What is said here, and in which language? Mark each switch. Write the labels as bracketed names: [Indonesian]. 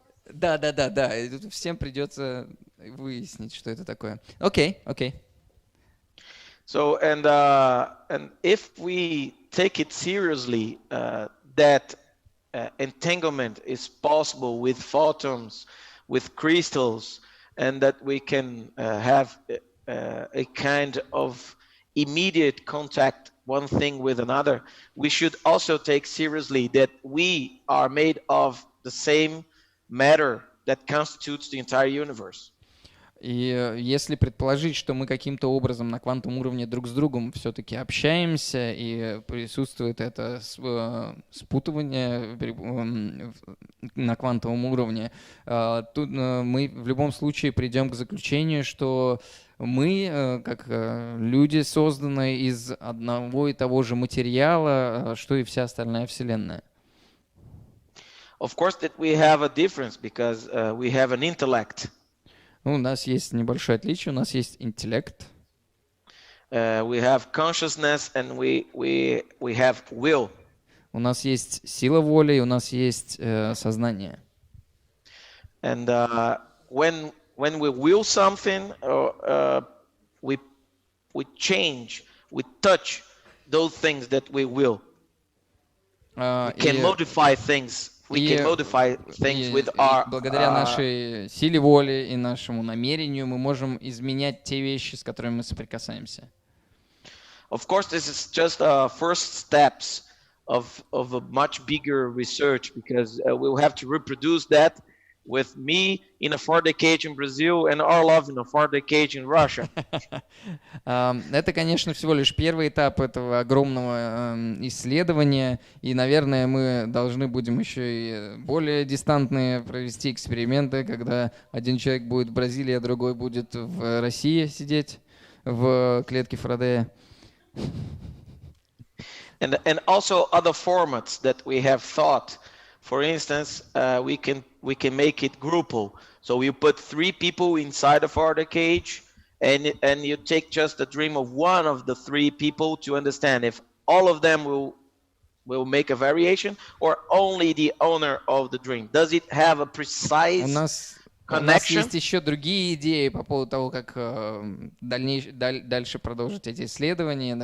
[Russian] Да. Всем придется выяснить, что это такое. Окей. [English] So and if we take it seriously, that entanglement is possible with photons, with crystals, and that we can have a kind of immediate contact, one thing with another, we should also take seriously that we are made of the same matter that constitutes the entire universe. [Russian] И если предположить, что мы каким-то образом на квантовом уровне друг с другом все-таки общаемся и присутствует это спутывание на квантовом уровне, тут мы в любом случае придем к заключению, что мы, как люди, созданы из одного и того же материала, что и вся остальная Вселенная. [English] Of course that we have a difference because we have an intellect. [Russian] Ну, у нас есть небольшое отличие, у нас есть интеллект. [English] We have consciousness and we have will. [Russian] У нас есть сила воли, и у нас есть сознание. [English] And when we will something, we change, we touch those things that we will. We can modify things. We can modify things with our. [Russian] Благодаря нашей силе воли и нашему намерению мы можем изменять те вещи, с которыми мы соприкасаемся. [English] Of course, this is just first steps of a much bigger research, because we'll have to reproduce that with me in a 4D cage in Brazil and Orlov in a 4D cage in Russia. [Russian] Это, конечно, всего лишь первый этап этого огромного исследования, и, наверное, мы должны будем еще и более дистантные провести эксперименты, когда один человек будет в Бразилии, а другой будет в России сидеть в клетке Фарадея. [English] And also other formats that we have thought. For instance, we can make it groupal. So you put 3 people inside of the cage, and you take just the dream of one of the 3 people to understand if all of them will make a variation, or only the owner of the dream. Does it have a precise [Russian] У нас есть еще другие идеи по поводу того, как дальше продолжить эти исследования.